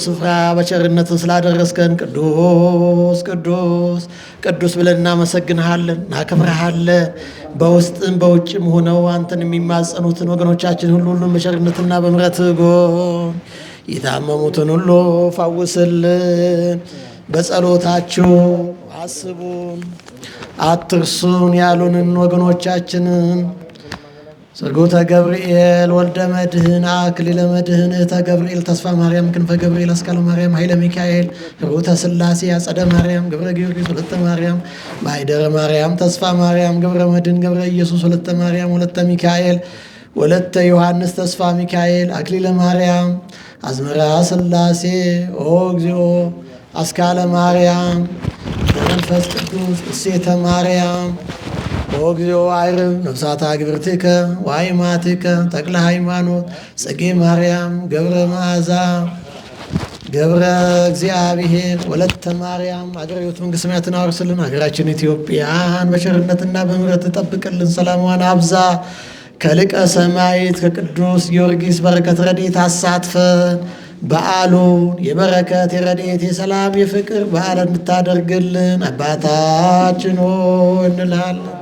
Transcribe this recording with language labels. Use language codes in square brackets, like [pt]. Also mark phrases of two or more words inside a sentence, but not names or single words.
[am] ስፍራ በቸርነት ስላደረስከን ቅዱስ ቅዱስ ቅዱስ ብለን እናመሰግንሃለን፣ እናከብረሃለን። በውስጥም በውጭም ሆነው አንተን የሚማጸኑትን ወገኖቻችን ሁሉንም በቸርነትና በምሕረትህ ጎብኝ። የታመሙትን ሁሉ ፈውስልን። በጸሎታችሁ አስቡን አትርሱን ያሉንን ወገኖቻችንን ስርጉተ ገብርኤል ወልደ መድህን አክሊለ መድህን እህተ ገብርኤል ተስፋ ማርያም ክንፈ ገብርኤል አስካለ ማርያም ኃይለ ሚካኤል ሩተ ሥላሴ አጸደ ማርያም ገብረ ጊዮርጊስ ወለተ ማርያም ማይደረ ማርያም ተስፋ ማርያም ገብረ መድህን ገብረ ኢየሱስ ወለተ ማርያም ወለተ ሚካኤል ወለተ ዮሐንስ ተስፋ ሚካኤል አክሊለ ማርያም አዝመራ ሥላሴ [gez] ኦ እግዚኦ [am] አስካለ ማርያም መንፈስ ቅዱስ እሴተ ማርያም [gez] ኦ እግዚኦ አይርም ነፍሳታ ግብርትከ [am] ዋይማትከ ተክለ ሃይማኖት ጽጌ ማርያም ገብረ መዓዛ ገብረ እግዚአብሔር ወለተ ማርያም አገረ ሕይወት መንግሥተ ሰማያትን አውርስልን። ሀገራችን ኢትዮጵያን በቸርነትና በምሕረት ጠብቅልን፣ ሰላሟን አብዛ። ከሊቀ ሰማዕታት ከቅዱስ ጊዮርጊስ በረከት ረድኤት አሳትፈን በዓሉን የበረከት የረድኤት የሰላም የፍቅር በዓል እንድታደርግልን አባታችን ሆይ እንላለን።